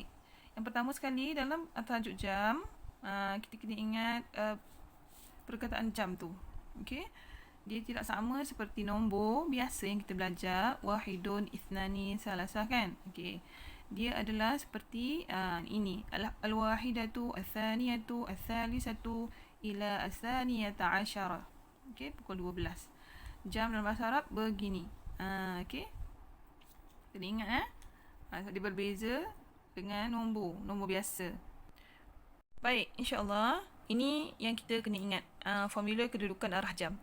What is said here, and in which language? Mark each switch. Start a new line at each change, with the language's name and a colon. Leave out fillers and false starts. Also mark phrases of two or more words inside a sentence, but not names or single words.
Malay: Yang pertama sekali dalam tajuk jam, kita kena ingat perkataan jam tu. Okey. Dia tidak sama seperti nombor biasa yang kita belajar,
Arabic: واحد، اثنان، ثلاثة
Malay: kan. Okey. Dia adalah seperti ini,
Arabic: الواحدة، الثانية، الثالثة إلى الثانية عشرة.
Malay: Okey, pukul 12. Jam dalam bahasa Arab begini. Okey. Kena ingat dia berbeza dengan nombor biasa. Baik, insya-Allah ini yang kita kena ingat, formula kedudukan arah jam.